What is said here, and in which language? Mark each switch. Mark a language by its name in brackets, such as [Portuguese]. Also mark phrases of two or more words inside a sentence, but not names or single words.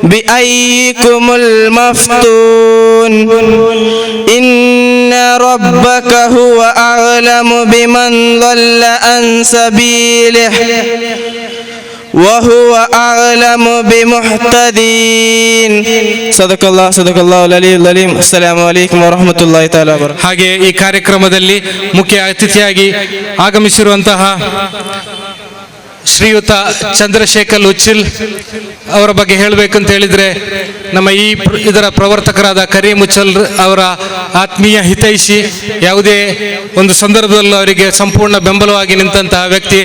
[Arabic] بأيكم المفتون إن ربك هو أعلم بمن ضل عن سبيله وهو أعلم بمهتدين صدق الله العلي العليم السلام عليكم ورحمة الله تعالى وبركاته. [Kannada] ಹಾಗೆ ಈ ಕಾರ್ಯಕ್ರಮದಲ್ಲಿ ಮುಖ್ಯ ಅತಿಥಿಯಾಗಿ ಆಗಮಿಸಿರುವಂತಹ ಶ್ರೀಯುತ ಚಂದ್ರಶೇಖರ್ ಉಚ್ಚಿಲ್ ಅವರ ಬಗ್ಗೆ ಹೇಳಬೇಕಂತ ಹೇಳಿದರೆ, ನಮ್ಮ ಇದರ ಪ್ರವರ್ತಕರಾದ ಕರೀಂ ಉಚ್ಚಲ್ ಅವರ ಆತ್ಮೀಯ ಹಿತೈಷಿ, ಯಾವುದೇ ಒಂದು ಸಂದರ್ಭದಲ್ಲೂ ಅವರಿಗೆ ಸಂಪೂರ್ಣ ಬೆಂಬಲವಾಗಿ ನಿಂತಹ ವ್ಯಕ್ತಿ.